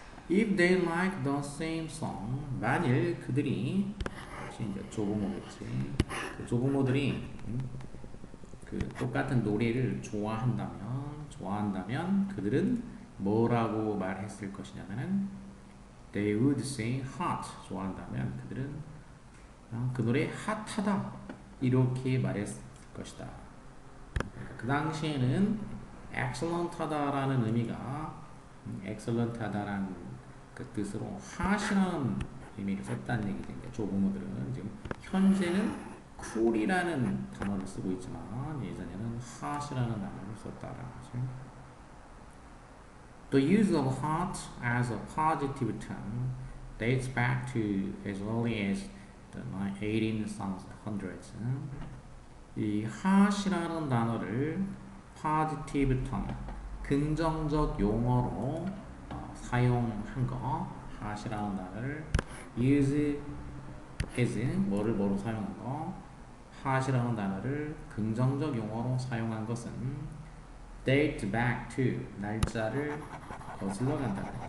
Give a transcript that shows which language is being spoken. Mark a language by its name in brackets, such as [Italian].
[English] If they like the same song, [Korean] 만일 그들이, 이제 조부모겠지. 그 조부모들이 그 똑같은 노래를 좋아한다면 그들은 뭐라고 말했을 것이냐면은 [English] they would say hot. [Korean] 좋아한다면 그들은 그 노래 핫하다 이렇게 말했을 것이다. 그 당시에는 excellent하다라는 의미가 excellent하다라는 그 뜻으로 hot이라는 의미를 썼다는 얘기인데, 조부모들은 지금 현재는 cool이라는 단어를 쓰고 있지만 예전에는 hot이라는 단어를 썼다라는 거죠. [English] The use of hot as a positive term dates back to as early as the 1800s. [Korean] 이 hot이라는 단어를 positive term, 긍정적 용어로 사용한 거, hot이라는 단어를 use as, 뭐로 사용한 거, hot이라는 단어를 긍정적 용어로 사용한 것은 [English] date back to, [Korean] 날짜를 거슬러 간다.